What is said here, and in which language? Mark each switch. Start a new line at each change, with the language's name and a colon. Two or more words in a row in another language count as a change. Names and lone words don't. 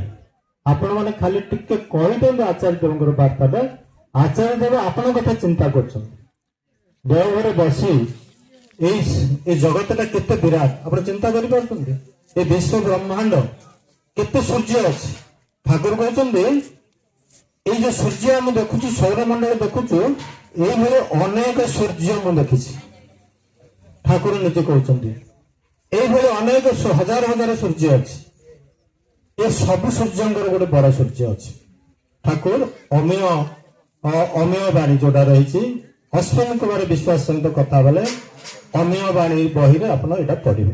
Odia: ଆପଣମାନେ ଖାଲି ଟିକେ କହିଦିଅନ୍ତୁ ଆଚାର୍ଯ୍ୟଙ୍କର ବାର୍ତ୍ତାଟା, ଆଚାର୍ଯ୍ୟ ଦେବ ଆପଣଙ୍କ କଥା ଚିନ୍ତା କରୁଛନ୍ତି। ଦେଓଘରେ ବସି এই ଜଗତଟା କେତେ ବିରାଟ ଆପଣ ଚିନ୍ତା କରିପାରୁଛନ୍ତି। ଏ ବିଶ୍ୱ ବ୍ରହ୍ମାଣ୍ଡ କେତେ ସୂର୍ଯ୍ୟ ଅଛି। ଠାକୁର କହିଛନ୍ତି ଏଇ ଯେ ସୂର୍ଯ୍ୟ ଆମି ଦେଖୁଛି, সৌরমଣ୍ଡଳ ଦେଖୁଛୁ, এইଭଳି ଅନେକ ସୂର୍ଯ୍ୟ ମୁଁ ଦେଖିଛି। ଠାକୁର ନିଜେ କହୁଛନ୍ତି এইଭଳି ଅନେକ ହଜାର ହଜାର ସୂର୍ଯ୍ୟ ଅଛି। ଏ ସବୁ ସୂର୍ଯ୍ୟଙ୍କର ଗୋଟେ ବଡ ସୂର୍ଯ୍ୟ ଅଛି। ଠାକୁର ଅମେୟ ବାଣୀ ଯୋଉଟା ରହିଛି, ଅଶ୍ୱିନୀ କୁମାର ବିଶ୍ୱାସ ସହିତ କଥା ବେଲେ ଅମେୟ ବାଣୀ ବହିରେ ଆପଣ ଏଇଟା ପଢିବେ।